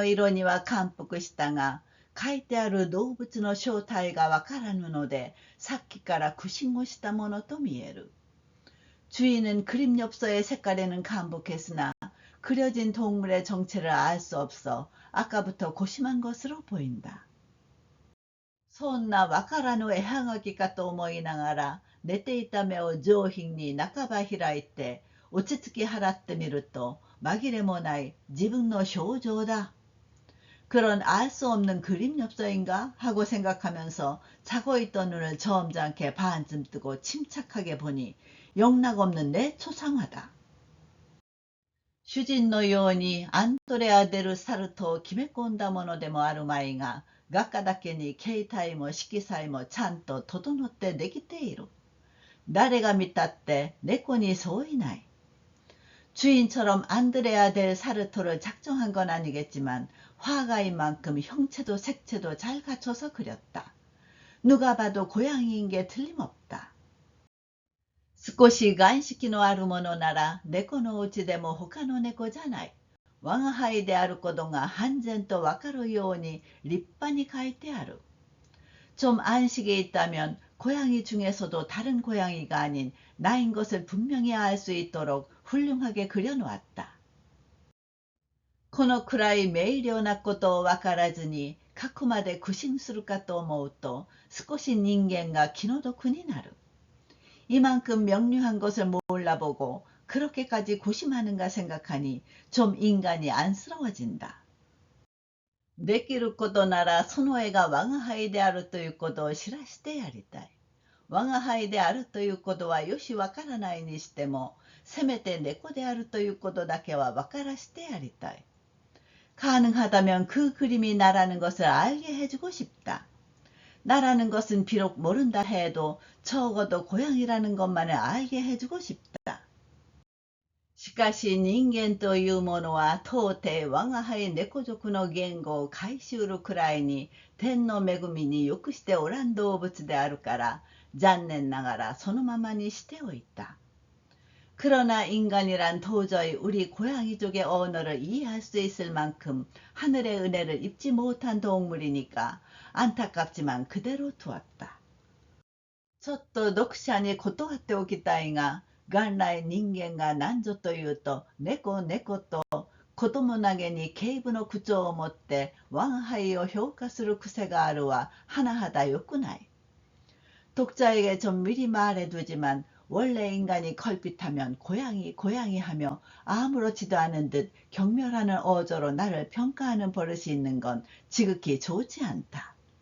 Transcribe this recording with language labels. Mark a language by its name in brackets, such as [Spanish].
[Japanese] 主人は絵はがきの色には感服したが、書いてある動物の正体がわからぬので、さっきから苦心をしたものと見える。 [Korean] 주인은 그림 엽서의 색깔에는 감복했으나 그려진 동물의 정체를 알 수 없어 아까부터 고심한 것으로 보인다. [Japanese] そんなわからぬ絵はがきかと思いながら寝ていた目を上品に半ば開いて落ち着き払ってみると紛れもない自分の表情だ. [Korean] 그런 알 수 없는 그림 엽서인가 하고 생각하면서 자고 있던 눈을 점잖게 반쯤 뜨고 침착하게 보니 영락없는 내 초상화다. [Japanese] 主人のようにアントレア・デル・サルトを決め込んだものでもあるまいが、画家だけに形態も色彩もちゃんと整ってできている。誰が見たって猫に相違ない。 [Korean] 주인처럼 안드레아 델 사르토를 작정한 건 아니겠지만 화가인 만큼 형체도 색채도 잘 갖춰서 그렸다. 누가 봐도 고양이인 게 틀림없다. [Japanese] 少し眼識のあるものなら猫のうちでも他の猫じゃない。我が輩であることが判然とわかるように立派に書いてある。 [Korean] 좀 안식이 있다면 고양이 중에서도 다른 고양이가 아닌 나인 것을 분명히 알 수 있도록 훌륭하게 그려놓았다. [Japanese] このくらい明瞭なことをわからずに書くまで苦心するかと思うと少し人間が気の毒になる。 [Korean] 이만큼 명료한 것을 몰라보고 그렇게까지 고심하는가 생각하니 좀 인간이 안쓰러워진다. [Japanese] できることならその絵が我が輩であるということを知らせてやりたい。我が輩であるということはよしわからないにしても、せめて猫であるということだけはわからせてやりたい。 [Korean] 가능하다면 그 그림이 나라는 것을 알게 해주고 싶다. 나라는 것은 비록 모른다 해도 적어도 고양이라는 것만을 알게 해주고 싶다. [Japanese] しかし人間というものは到底我が輩猫族の言語を解しうるくらいに天の恵みによくしておらん動物であるから残念ながらそのままにしておいた。 [Korean] 그러나 인간이란 도저히 우리 고양이족의 언어를 이해할 수 있을 만큼 하늘의 은혜를 입지 못한 동물이니까 안타깝지만 그대로 두었다. [Japanese] ちょっと読者に断っておきたいが、元来人間が何ぞというと、猫猫と子供投げに軽侮の口調を持って我が輩を評価する癖があるは甚だ良くない。 [Korean] 독자에게 좀 미리 말해두지만 원래 인간이 걸핏하면 고양이 고양이 하며 아무렇지도 않은 듯 경멸하는 어조로 나를 평가하는 버릇이 있는 건 지극히 좋지 않다.